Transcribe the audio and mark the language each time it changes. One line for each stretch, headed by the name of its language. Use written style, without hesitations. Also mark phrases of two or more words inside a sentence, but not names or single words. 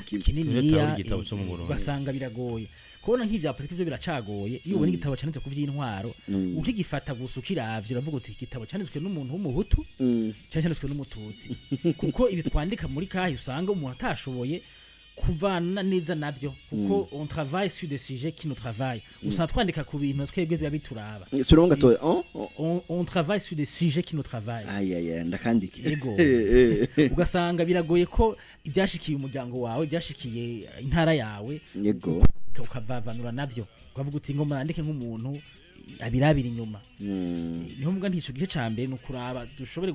Rundi: kinini ugasanga biragoye kubona nk'ivya politiki byo biracagoye iyo ubona igitabo cyanditse ku vy'intwaro ukigifata gusa ukiravye uravuga uti igitabo cyanditswe n'umuntu w'umuhutu cyanditswe n'umututsi kuko ibi twandika muri kahise usanga umuntu atashoboye kuvana neza navyo kuko
French: on travaille sur des sujets qui nous travaillent
Rundi: usanga twandika ku bintu twebwe biba bituraba suronga to
French: on travaille sur des sujets qui nous travaillent
Rundi: aya ndakandike ego ugasanga biragoye ko ibyashikiye umuryango wawe byashikiye intara yawe yego ukavavanura navyo ukavuga uti ngo murandike nk'umuntu abirabira inyuma niho mvuga ntico gice cambe no kuraba dushobore